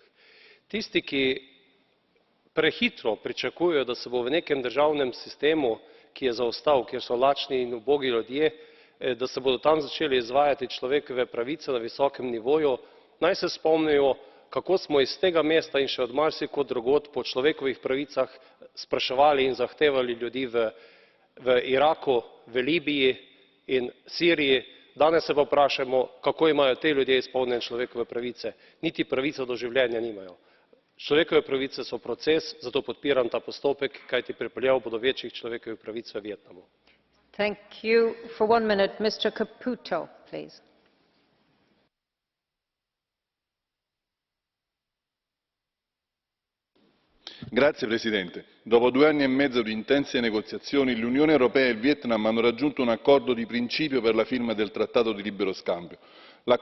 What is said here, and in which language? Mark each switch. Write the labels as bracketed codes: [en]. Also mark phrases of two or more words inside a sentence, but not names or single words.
[sl] Tisti, ki prehitro pričakujejo, da se bo v nekem državnem sistemu, ki je zaostal, kjer so lačni in ubogi ljudje, da se bodo tam začeli izvajati človekove pravice na visokem nivoju, naj se spomnijo, kako smo iz tega mesta in še od marsikod drugod po človekovih pravicah spraševali in zahtevali ljudi v Iraku, v Libiji in Siriji. Danes se pa vprašajmo, kako imajo ti ljudje izpolnjene človekove pravice. Niti pravice do življenja nimajo. Človekove pravice so proces, zato podpiram ta postopek, kajti pripeljal bo do večjih človekovih pravic v Vietnamu. [it] Signor Presidente, dopo 2 anni e mezzo di intense negoziazioni, l'Unione Europea e il Vietnam hanno raggiunto un accordo di principio per la firma del Trattato di libero scambio.